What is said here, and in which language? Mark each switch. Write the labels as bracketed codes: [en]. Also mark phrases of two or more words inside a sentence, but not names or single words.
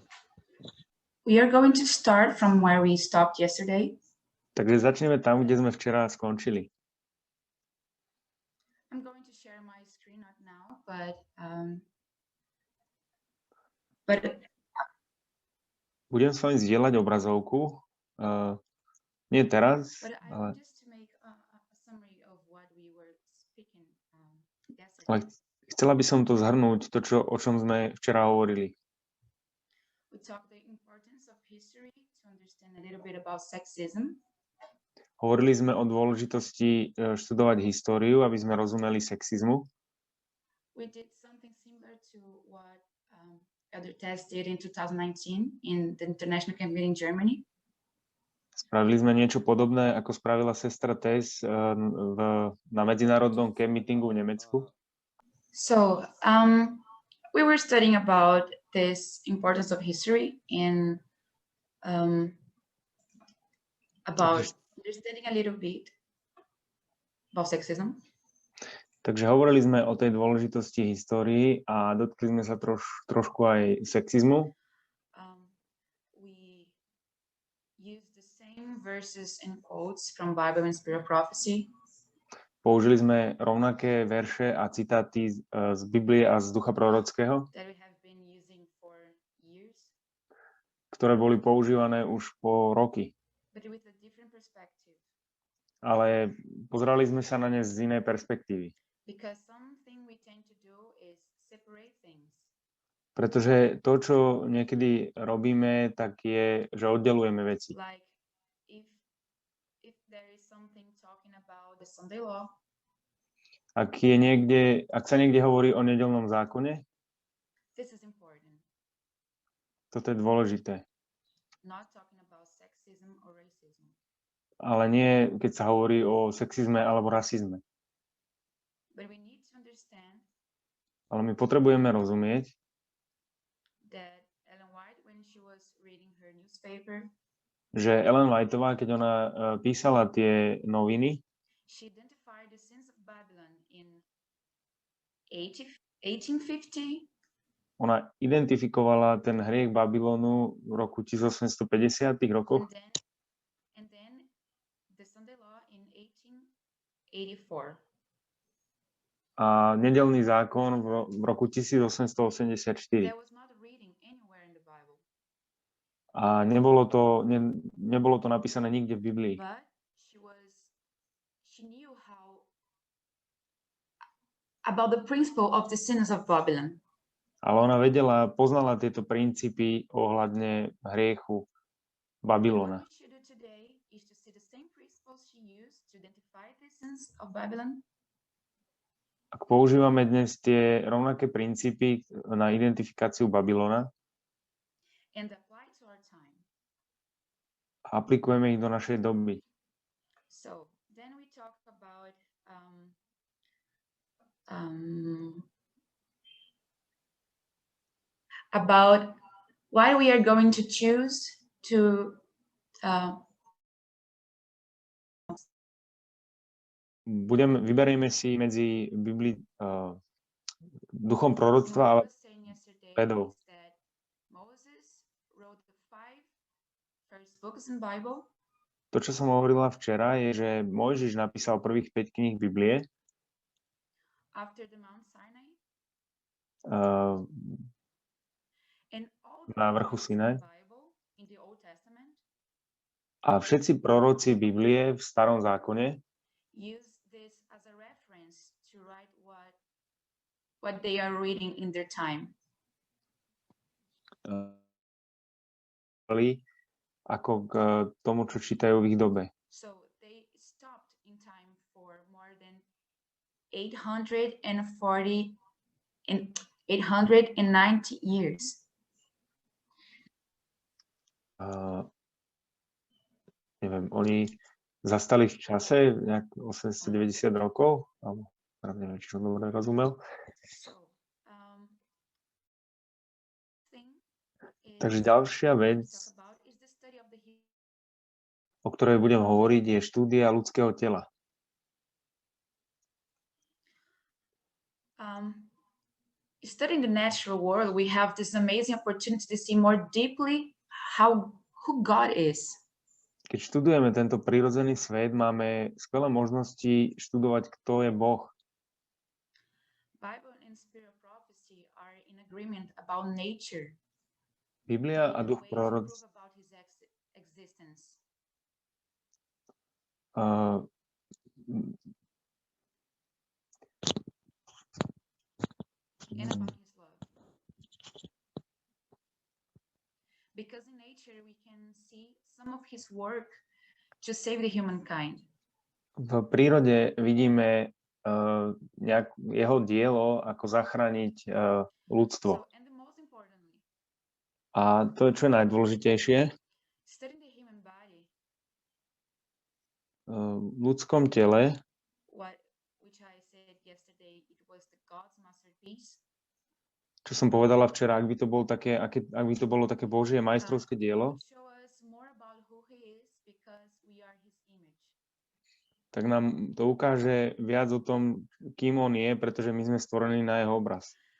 [en] We are going to start from where we stopped yesterday. [sk] Takže začneme tam, kde sme včera skončili. [en] I'm going to share my screen not now, but [sk] Budem s vami zdieľať obrazovku. Nie teraz, [en] I [sk] ale, [en] want just to make a summary of what we were speaking yesterday. [sk] ale chcela by som to zhrnúť, o čom sme včera hovorili. [en] We talked the importance of history to understand a little bit about sexism. [sk] Hovorili sme o dôležitosti študovať históriu, aby sme rozumeli sexizmu. [en] We did something similar to what Elder Tess did in 2019 in the International Camp in Germany. [sk] Spravili sme niečo podobné, ako spravila sestra Tess na medzinárodnom [en] camp meetingu [sk] v Nemecku. [en] So we were studying about this importance of history in about understanding a little bit about sexism. [sk] Takže hovorili sme o tej dôležitosti histórii a dotkli sme sa trošku aj sexizmu. [en] We used the same verses and quotes from Bible and Spirit of Prophecy. [sk] Použili sme rovnaké verše a citáty z Biblie a z ducha prorockého, [en] That we have been using for years, [sk] ktoré boli používané už po roky. [en] but with a different perspective. [sk] Ale pozerali sme sa na ne z inej perspektívy. [en] Because something we tend to do is separate things. [sk] Pretože to, čo niekedy robíme, tak je, že oddelujeme veci. [en] Like if there is something talking about the Sunday law, [sk] Ak sa niekde hovorí o nedeľnom zákone, [en] this is important. [sk] toto je dôležité. [en] Not talking about sexism or racism. [sk] Ale nie, keď sa hovorí o sexizme alebo rasizme. [en] But we need to understand [sk] Ale my potrebujeme rozumieť, [en] that Ellen White, when she was reading her newspaper, [sk] že Ellen Whiteová, keď ona písala tie noviny, [en] she identified the sins of Babylon in 1850. [sk] ona identifikovala ten hriech Babylonu v roku 1850 rokoch [en] And then the Sunday law in 1884. [sk] a nedeľný zákon v roku 1884. [en] There was not a reading anywhere in the Bible. [sk] A nebolo to napísané nikde v Biblii. [en] But she knew how about the principle of the sins of Babylon. [sk] Ale ona poznala tieto princípy ohľadne hriechu Babylona. [en] What we should do today is to see the same principles she used to identify the sins of Babylon. [sk] Ak používame dnes tie rovnaké princípy na identifikáciu Babylona [en] And apply to our time. [sk] a aplikujeme ich do našej doby, [en] So then we talk about why we are going to choose to [sk] vyberieme si medzi duchom proroctva a [en] Moses saying yesterday [sk] vedou. [en] is that Moses wrote the 5 first books in Bible. [sk] To, čo som hovorila včera, je, že Mojžiš napísal prvých 5 kníh Biblie [en] After the Mount Sinai, and all the [sk] na vrchu [en] prophets in [sk] Sinaj. [en] the Bible in the Old Testament [sk] A všetci proroci Biblie v starom zákone [en] use this as a reference to write what they are reading in their time. [sk] ako k tomu, čo čítajú v ich dobe. [en] So they stopped in time for more than 890 years. [sk] Neviem, oni zastali v čase nejak 890 rokov, alebo neviem, či som dobre rozumel. Takže ďalšia vec, o ktorej budem hovoriť, je štúdia ľudského tela. [en] Studying the natural world, we have this amazing opportunity to see more deeply who God is. [sk] Keď študujeme tento prírodzený svet, máme skvelé možnosti študovať, kto je Boh. [en] Bible and spirit prophecy are in agreement about nature. [sk] Biblia a duch proroctva [en] and about his love. Because in nature we can see some of his work to save the humankind. [sk] V prírode vidíme jeho dielo, ako zachrániť ľudstvo. A to je, čo je najdôležitejšie. V ľudskom tele, čo som povedala včera, ak by to bolo také Božie majstrovské dielo, tak nám to ukáže viac o tom, kým on je, pretože my sme stvorení na jeho obraz.